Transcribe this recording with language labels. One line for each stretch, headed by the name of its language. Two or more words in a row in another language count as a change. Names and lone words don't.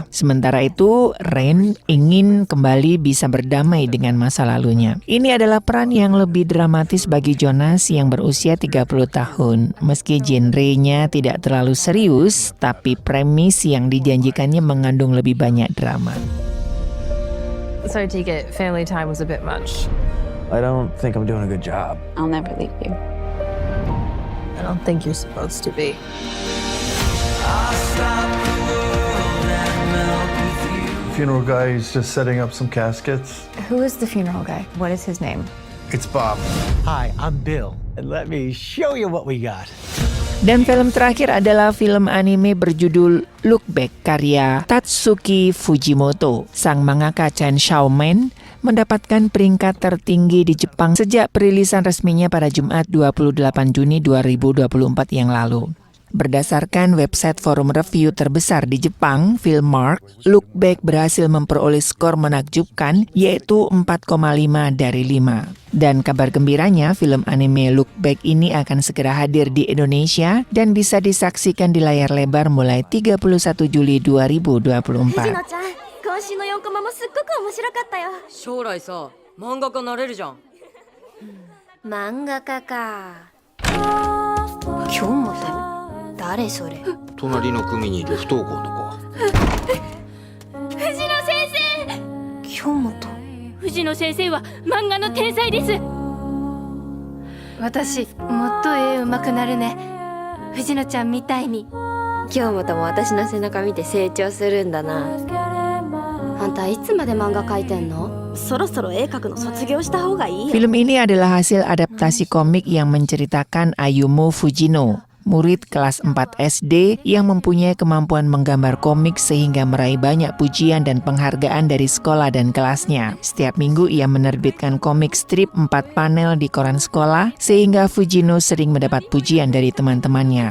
Indonesian: Sementara itu, Ren ingin kembali bisa berdamai dengan masa lalunya. Ini adalah peran yang lebih dramatis bagi Jonas yang berusia 30 tahun. Meski genrenya tidak terlalu serius, tapi premis yang dijanjikannya mengandung lebih banyak drama.
English: So I take it family time was a bit much. I don't think I'm doing a good job. I'll never leave you. I don't think you're supposed to be. Funeral guy is just setting up some caskets. Who is the funeral guy? What is his name? It's Bob. Hi, I'm Bill, and let me show you what we got.
Indonesian: Dan film terakhir adalah film anime berjudul Look Back karya Tatsuki Fujimoto. Sang mangaka Chainsaw Man mendapatkan peringkat tertinggi di Jepang sejak perilisan resminya pada Jumat 28 Juni 2024 yang lalu. Berdasarkan website forum review terbesar di Jepang, Filmmark, Look Back berhasil memperoleh skor menakjubkan yaitu 4,5 dari 5. Dan kabar gembiranya, film anime Look Back ini akan segera hadir di Indonesia dan bisa disaksikan di layar lebar mulai 31 Juli 2024.
Japanese: 今週の4コマもすっごく面白かったよ。将来さ、漫画家なれるじゃん。漫画家か。今日もって誰それ？隣の組にいる不登校の子。藤野先生。今日もと。藤野先生は漫画の天才です。私もっと絵上手くなるね。藤野ちゃんみたいに。今日もとも私の背中見て成長するんだな。あんたいつまで漫画描いてんの？そろそろ絵描くの卒業した方がいいよ。
Indonesian: Film ini adalah hasil adaptasi komik yang menceritakan Ayumu Fujino, murid kelas 4 SD yang mempunyai kemampuan menggambar komik sehingga meraih banyak pujian dan penghargaan dari sekolah dan kelasnya. Setiap minggu ia menerbitkan komik strip 4 panel di koran sekolah sehingga Fujino sering mendapat pujian dari teman-temannya.